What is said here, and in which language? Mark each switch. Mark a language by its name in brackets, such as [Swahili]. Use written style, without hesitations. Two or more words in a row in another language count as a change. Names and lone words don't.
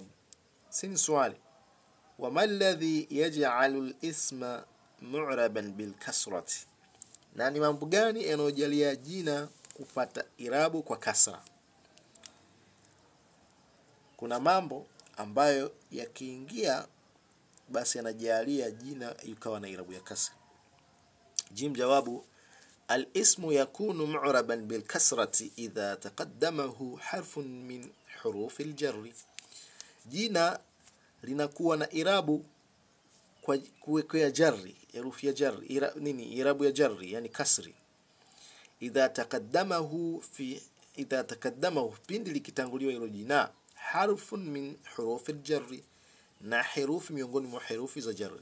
[Swahili] Sini swali: [Arabic] وما الذي يجعل الاسم معربا بالكسرة, [Swahili] na ni mambo gani yanayojalia jina kupata irabu kwa kasra? Kuna mambo ambayo yakiingia basi yanajalia jina ikawa na irabu ya kasra. Jawabu: [Arabic] الاسم يكون معربا بالكسرة إذا تقدمه حرف من حروف الجر. [Swahili] Jina linakuwa na irabu kwa kuwekea jarri, herufi ya jarri, irabu ya jarri, yani kasri. [Arabic] إذا تقدمه [Swahili] pindi likitanguliwa hilo jina [Arabic] حرف من حروف الجر, [Swahili] na herufi miongoni mwa herufi za jarri.